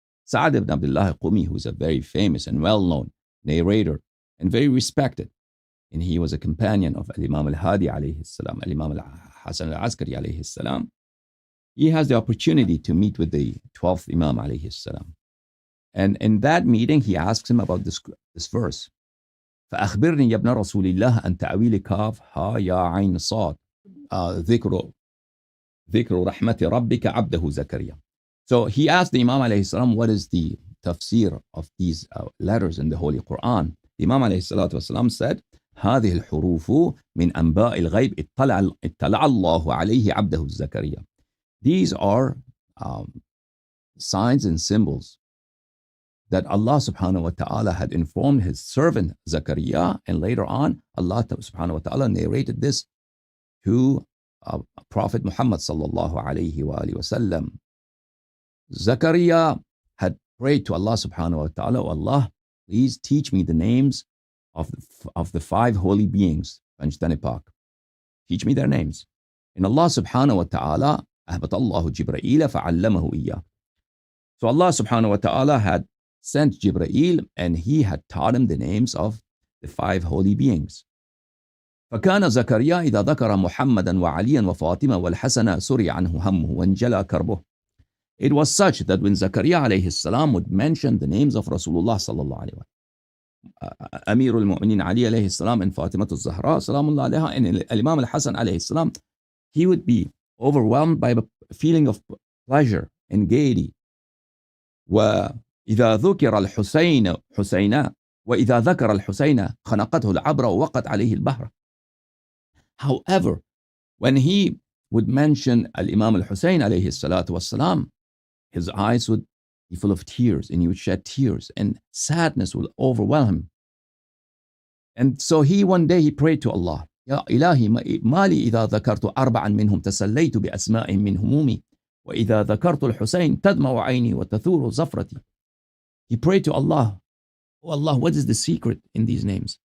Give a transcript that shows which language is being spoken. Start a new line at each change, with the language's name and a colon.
English: Sa'ad ibn Abdullah Qumi, who is a very famous and well-known narrator and very respected, and he was a companion of Imam al-Hadi alayhi salam, Imam Hassan Allahyari alayhi salam. He has the opportunity to meet with the 12th Imam alayhi salam. And in that meeting, he asks him about this verse.
Arabic: فأخبرني يا ابن رسول الله عن تأويل كاف ها يا عين صاد ذكر رحمة ربك عبده زكريا.
English: So he asked the Imam alayhi salam, what is the tafsir of these letters in the Holy Quran? The Imam alayhi salatu wasalam said,
Arabic: هذه الحروف من أنباء الغيب اطلع الله عليه عبده زكريا.
English: These are signs and symbols that Allah subhanahu wa ta'ala had informed his servant Zakaria, and later on Allah subhanahu wa ta'ala narrated this to Prophet Muhammad sallallahu alayhi wa sallam. Zakaria had prayed to Allah subhanahu wa ta'ala, oh Allah, please teach me the names of the 5 holy beings. Teach me their names.
Arabic: And Allah subhanahu wa ta'ala أهبط الله جبرائيل فعلمه إياه.
English: So Allah subhanahu wa ta'ala had sent Jibreel, and he had taught him the names of the 5 holy beings.
Arabic: فكان زكريا إذا ذكر محمدا وعليا وفاطمة والحسن سري عنه همه وانجلى كربه.
English: It was such that when Zakaria alayhi salam would mention the names of Rasulullah sallallahu alayhi wa sallam, Amir al-Mu'minin Ali alayhi salam and Fatima al-Zahra salamullah alayha, and Imam al-Hasan alayhi salam, he would be overwhelmed by a feeling of pleasure and gaiety.
Arabic: وإذا ذكر الحسين حسينا وإذا ذكر الحسين خنقته العبرة ووقت عليه البحر.
English: However, when he would mention Al-Imam al-Hussein alayhi salatu wassalam, his eyes would be full of tears and he would shed tears and sadness will overwhelm him. And so one day he prayed to Allah,
Arabic: يا إلهي ما لي إذا ذكرت أربعا منهم تسليت بأسمائهم من همومي وإذا ذكرت الحسين تدمع عيني وتثور زفرتي.
English: He prayed to Allah, oh Allah, what is the secret in these names?